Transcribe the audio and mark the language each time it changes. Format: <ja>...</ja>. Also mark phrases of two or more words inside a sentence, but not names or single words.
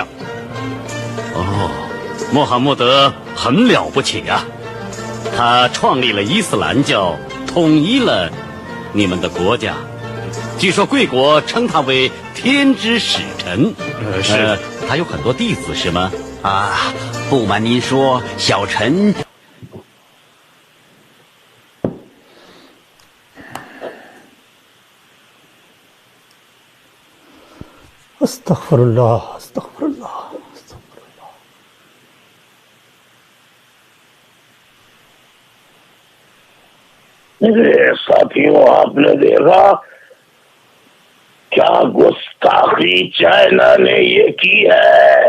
<zh>哦，穆罕默德很了不起呀、他创立了伊斯兰教，统一了你们的国家。据说贵国称他为天之使臣。是他有很多弟子是吗？啊，不瞒您说，小臣。</zh> <ar>استغفر اللہ استغفر اللہ استغفر اللہ.</ar> <ur>ساتھیوں، آپ نے دیکھا کیا گستاخی چائنا نے یہ کی ہے.</ur>